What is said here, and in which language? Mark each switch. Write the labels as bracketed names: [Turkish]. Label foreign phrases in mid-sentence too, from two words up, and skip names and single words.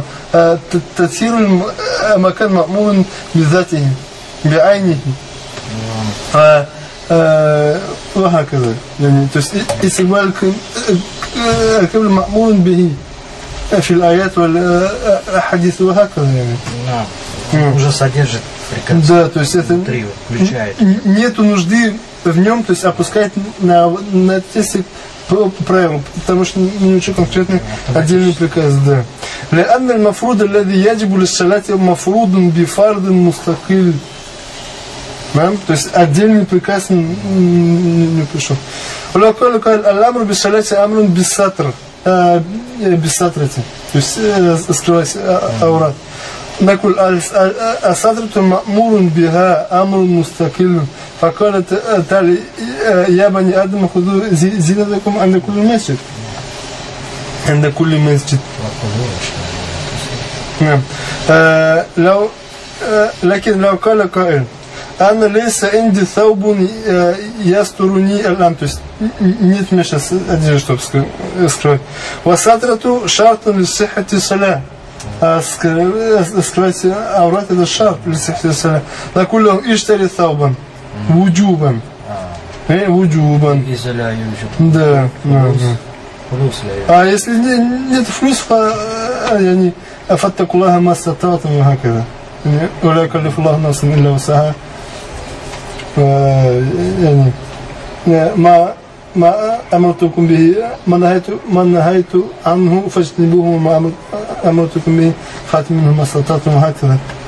[Arabic] تطهير المكان مأمور بذاته بعينه. وهكذا يعني استقبال القبلة مأمور به في الآيات والأحاديث وهكذا يعني. نعم. [Russian] Уже содержит приказ. Да, то есть это нету нужды в нем, то есть опускать на тесте правила, потому что не очень конкретный отдельный приказ, да. [Arabic] لأن المفروض الذي يجب للصلاة مفروض بفرض مستقل. [Russian] То есть отдельный приказ не пришел. [Arabic] الأمر بالصلاة أمر بالستر, بالسترة, [Russian] то есть скрывать аурат. [Arabic] نقول السترة مأمور بها أمر مستقل. فقال تعالى يا بني آدم خذوا زينتكم عند كل مسجد. عند كل مسجد. نعم. لكن لو قال قائل أنا ليس عندي ثوب يسترني الآن, [Russian] то есть нет мне сейчас одежды, чтобы скрывать. [Arabic] وسترة شرط لصحة الصلاة, [Russian] скрывать аврат это шарт [Arabic] لصحة الصلاة. نقول له اشتري ثوبا وجوبا, وجوبا. [Russian] Да. А если нет флюс, [Arabic] يعني فاتقوا الله ما استطعتم وهكذا. ولا يكلف الله نفسا إلا وسعها. يعني ما أمرتكم به ما نهيت عنه فاجتنبوه, وما أمرتكم به فاتوا منه ما استطعتم وهكذا.